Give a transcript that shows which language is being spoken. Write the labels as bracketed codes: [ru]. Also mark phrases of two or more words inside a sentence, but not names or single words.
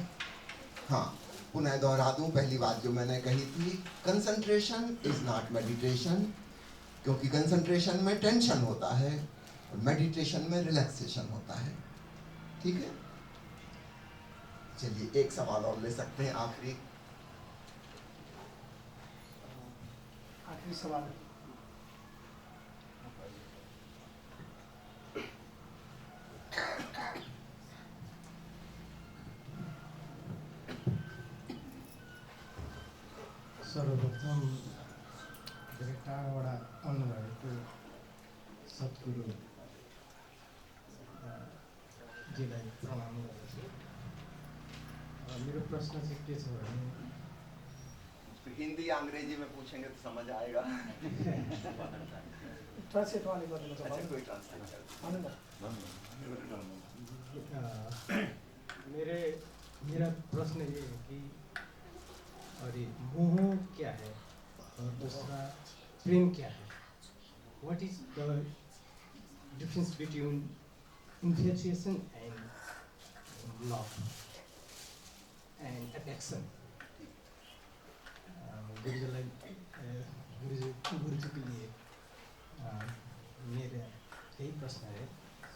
[hi] हाँ, पुनः दोहरा दूं पहली बात जो मैंने कही थी, [en] concentration is not meditation, [hi] क्योंकि कंसंट्रेशन में टेंशन होता है और मेडिटेशन में रिलैक्सेशन होता है। ठीक है, चलिए एक सवाल और ले सकते हैं, आखिरी सवाल। [ne] सर्वप्रथम धेरै टाढाबाट आउनुभएको सद्गुरु जीलाई प्रणाम गर्दछु। मेरो प्रश्न चाहिँ के छ भने, [hi] तो हिंदी अंग्रेजी में पूछेंगे तो समझ आएगा। [ne] ट्रांसलेट वाले गर्नु छ [hi] अच्छा, कोई ट्रांसलेट [ne] भन्नु न। [hi] मेरा प्रश्न ये है कि अरे मोह क्या है और दूसरा प्रेम क्या है? [en] What is the difference between infatuation and love and affection? [hi] गुरुजी के लिए मेरा यही प्रश्न है।